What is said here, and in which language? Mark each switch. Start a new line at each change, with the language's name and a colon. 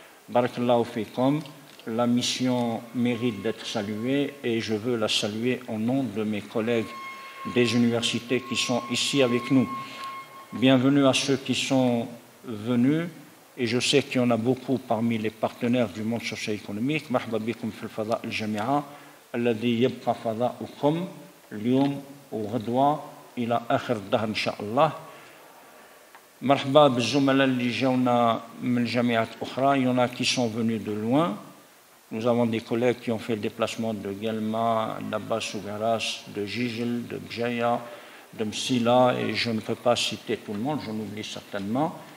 French: Barakallahu fikum, la mission mérite d'être saluée et je veux la saluer au nom de mes collègues des universités qui sont ici avec nous. Bienvenue à ceux qui sont venus, et je sais qu'il y en a beaucoup parmi les partenaires du monde socio-économique.
Arabic: مرحبا بكم في الفضاء الجامعة الذي يبقى فضاؤكم اليوم وغدوة إلى آخر الدهر إن شاء الله. مرحبا بالزملاء اللي جاونا من جامعات أخرى.
French: Il y en a qui sont venus de loin. Nous avons des collègues qui ont fait le déplacement de Guelma, d'Abbas Ougaras, de Jijel, de Bjaya, de Msila, et je ne peux pas citer tout le monde, j'en oublie certainement.